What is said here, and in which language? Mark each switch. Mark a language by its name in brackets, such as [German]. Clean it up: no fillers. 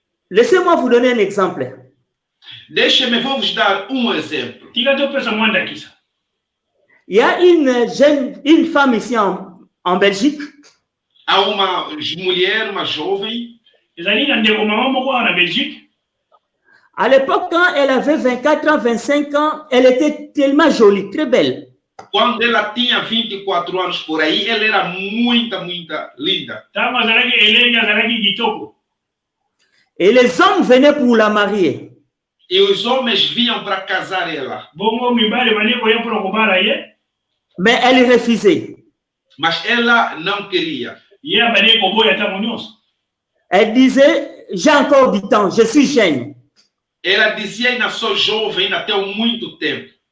[French] Laissez-moi vous donner un exemple. [Portuguese] Deixe-me, vou vos dar exemplo. [Lingala] tika topesa mwa ndakisa. [French] Il y a une femme ici en Belgique. [Portuguese] Há uma mulher, uma jovem. [Lingala] ezali na ndeko mama moko wana na Belgique. [French] À l'époque, quand elle avait 24 ans, 25 ans, elle était tellement jolie, très belle. [Portuguese] Quando ela tinha 24 anos por aí, ela era muito linda. [Lingala] ntango azalaki elenge azalaki kitoko. [French] Et les hommes venaient pour la marier. [Portuguese] E os homens vinham para casar ela. [Lingala] bongo mibali bali koya mpona kobala ye. [French] Mais elle refusait. [Portuguese] Mas ela não queria. [Lingala] ye abali koboya ntango nyonso. [French] Elle disait, j'ai encore du temps, je suis jeune. [Portuguese] Ela dizia, ainda sou jovem, ainda tenho muito tempo.